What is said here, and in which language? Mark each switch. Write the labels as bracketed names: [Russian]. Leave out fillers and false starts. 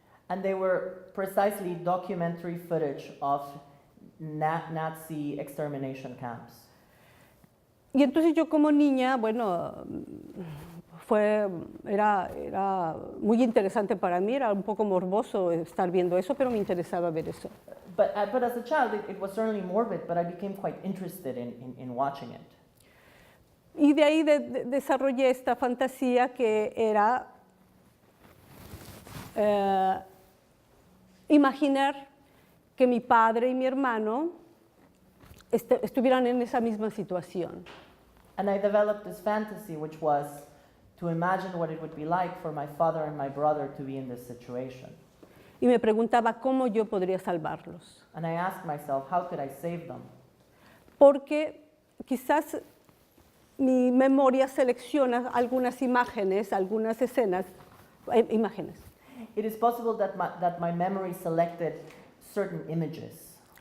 [English] And they were precisely documentary footage of Nazi extermination camps. [Spanish] Y entonces yo como niña, bueno, era muy interesante para mí, era un poco morboso estar viendo eso, pero me interesaba ver eso. [English] But as a child, it was certainly morbid, but I became quite interested in watching it. [Spanish] Y de ahí desarrollé esta fantasía que era imaginar que mi padre y mi hermano estuvieran en esa misma situación. [English] And I developed this fantasy, which was to imagine what it would be like for my father and my brother to be in this situation. [Spanish] Y me preguntaba cómo yo podría salvarlos. [English] And I asked myself, how could I save them? [Spanish] Porque quizás mi memoria selecciona algunas imágenes, algunas escenas, imágenes. [English] It is possible that my memory selected certain images.